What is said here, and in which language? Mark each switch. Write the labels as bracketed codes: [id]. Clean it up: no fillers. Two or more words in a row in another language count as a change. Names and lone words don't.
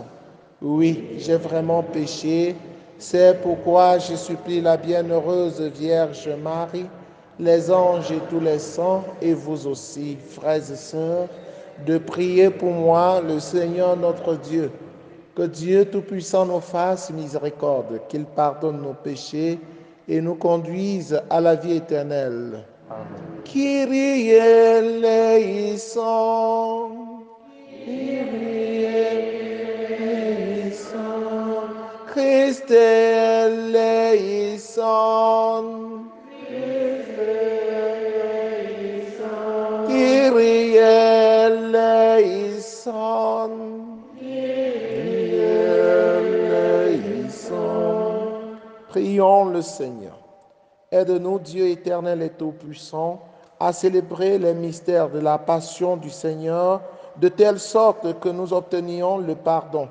[fr] Oui, j'ai vraiment péché, c'est pourquoi je supplie la bienheureuse Vierge Marie, les anges et tous les saints, et vous aussi, frères et sœurs, de prier pour moi, le Seigneur notre Dieu. Que Dieu Tout-Puissant nous fasse miséricorde, qu'il pardonne nos péchés et nous conduise à la vie éternelle. Amen. [el] Κύριε ελέησον, Κύριε ελέησον, Χριστέ ελέησον, Κύριε ελέησον. [fr] Prions le Seigneur. Aide-nous, Dieu éternel et tout-puissant, à célébrer les mystères de la passion du Seigneur, de telle sorte que nous obtenions le pardon.